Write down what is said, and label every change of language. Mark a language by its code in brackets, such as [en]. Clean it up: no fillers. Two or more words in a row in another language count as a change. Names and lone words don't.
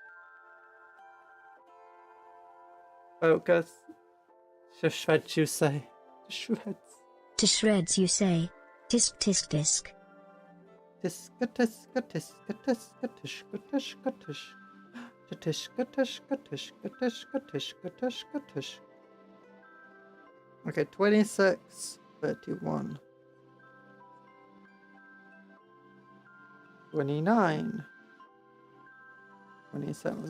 [en] Focus. To shreds, you say. To shreds. To shreds, you say. Tisk tisk tisk. Tiska tiska tiska tiska tishka tishka tish. Tishka tishka tishka tishka tishka tishka tish. Okay, 26, 31. 29. 27.